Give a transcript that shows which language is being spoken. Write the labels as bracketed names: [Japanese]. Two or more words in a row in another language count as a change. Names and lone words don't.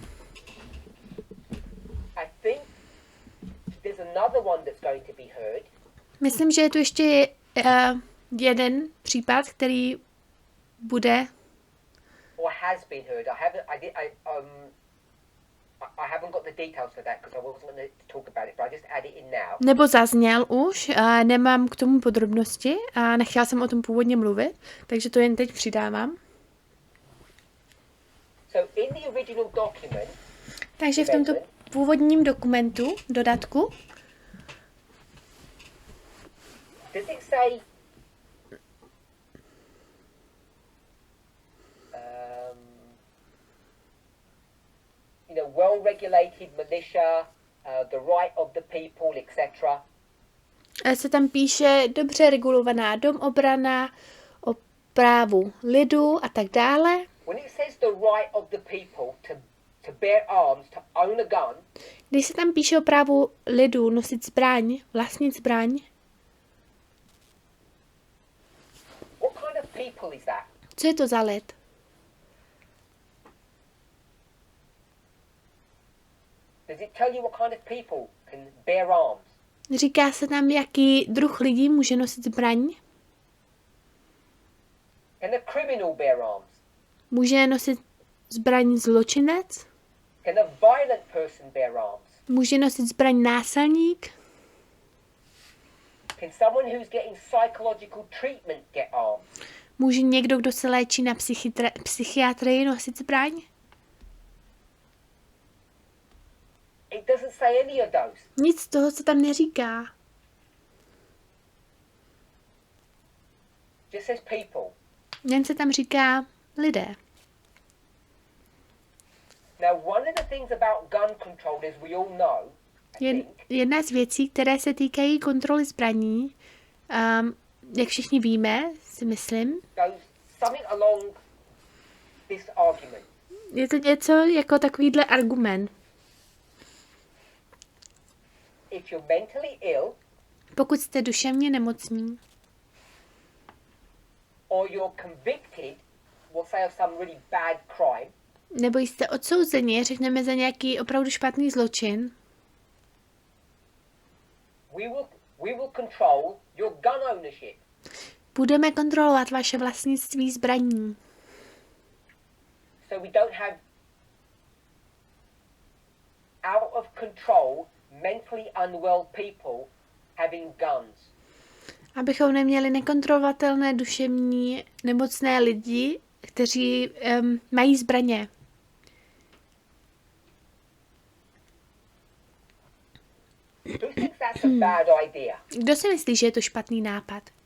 [Czech] Myslím, že je tu ještě jeden případ, který bude nebo zazněl už, nemám k tomu podrobnosti a nechtěla jsem o tom původně mluvit, takže to jen teď přidávám. Takže v tomto původním dokumentu, dodatku, [English] well-regulated militia, the right of the people, etc. [Czech] Se tam píše dobře regulovaná domobrana, o právu lidu a tak dále. [English] When it says the right of the people to bear arms, to own a gun, [Czech] když se tam píše o právu lidu nosit zbraň, vlastnit zbraň, [English] what kind of people is that? [Czech] Co je to za lid? [English] Does it tell you what kind of people can bear arms? [Czech] Říká se tam, jaký druh lidí může nosit zbraň? [English] Can a criminal bear arms? [Czech] Může nosit zbraň zločinec? [English] Can a violent person bear arms? [Czech] Může nosit zbraň násilník? [English] Can someone who's getting psychological treatment get arms? [Czech] Může někdo, kdo se léčí na psychiatrii, nosit zbraň? [English] It doesn't say any of those. [Czech] Nic z toho se tam neříká. [English] Just says people. [Czech] Jen se tam říká lidé. [English] Now, one of the things about gun control, as we all know, [Czech] jedna z věcí, které se týkají kontroly zbraní, jak všichni víme, si myslím, je to něco jako takovýhle argument. Pokud jste duševně nemocní, nebo jste odsouzeni, řekneme, za nějaký opravdu špatný zločin, budeme kontrolovat vaše vlastnictví zbraní. [English] So we don't have out of control, mentally unwell people having guns. [Czech] Abychom neměli nekontrolovatelné duševní nemocné lidi, kteří mají zbraně. Kdo si myslí, že je to špatný nápad?